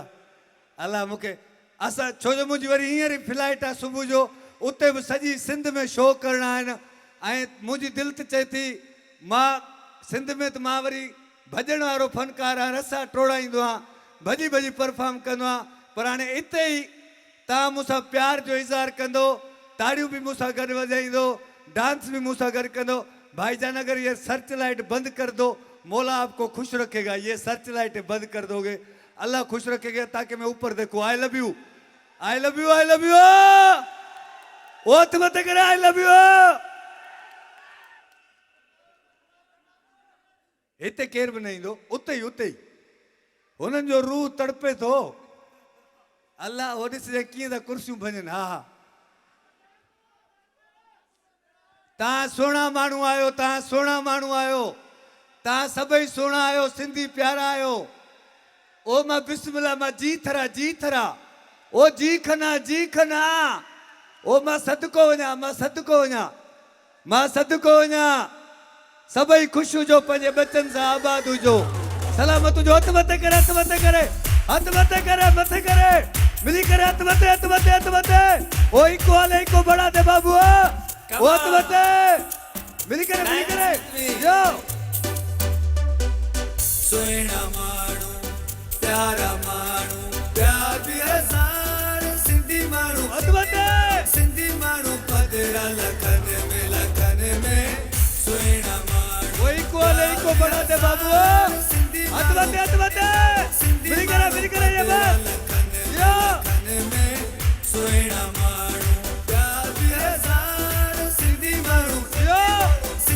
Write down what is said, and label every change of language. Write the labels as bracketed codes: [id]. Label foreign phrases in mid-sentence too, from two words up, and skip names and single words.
[sd] अलाह मूंखे असां छो जो मुंहिंजी वरी हींअर ई फ्लाइट आहे सुबुह जो, उते बि सॼी सिंध में शो करणा आहिनि, ऐं मुंहिंजी दिलि त चए थी मां सिंध में त मां वरी भॼण वारो फ़नकार आहियां, रसा टोड़ाईंदो आहियां, भॼी परफॉर्म कंदो आहियां, पर हाणे हिते ई तव्हां मूंसां प्यार जो इज़हार कंदो, ताड़ियूं बि मूंसां गॾु वॼाईंदो, डांस बि मूंसां गॾु कंदो। [ur] भाईजान अगर ये [en] search light [ur] बंद कर दो, मौला आपको खुश रखेगा, ये [en] search light [ur] बंद कर दोगे अल्लाह खुश रखेगा, ताकि मैं ऊपर देखूं। [en] I love you, I love you, I love you, [sd] ओ मत करे [en] I love you. [sd] हिते केर बि न ईंदो, उते ही हुननि जो रूह तड़पे थो। अल्लाह हो ॾिसजे कीअं था कुर्सियूं भञनि। हा तव्हां सुहिणा माण्हू आहियो, तव्हां सुहिणा माण्हू आहियो, तव्हां सभई सुहिणा आहियो, सिंधी प्यारा आहियो। ओ मां बिस्मिल्लाह, मां जी थरा, ओ जी खना, ओ मां सदको वञा, सभई ख़ुशि हुजो, पंहिंजे बच्चनि सां आबाद हुजो, सलामत हुजो। हथ मथे करे मिली करे हथ मथे। ओ इको हाले इको बड़ा दे बाबू, ओ हथ मथे मिली करे यो। सुहिणा माण्हू, प्यारा माण्हू, प्यार बि हज़ार सिंधी माण्हू, हथ मथे सिंधी माण्हू पधरा लखनि में सुहिणा माण्हू। ओ इको हाले इको बड़ा दे बाबू, हथ मथे मिली करे ये बस यो। सुहिणा माण्हू, प्यार बि हज़ार सिंधी माण्हू, यो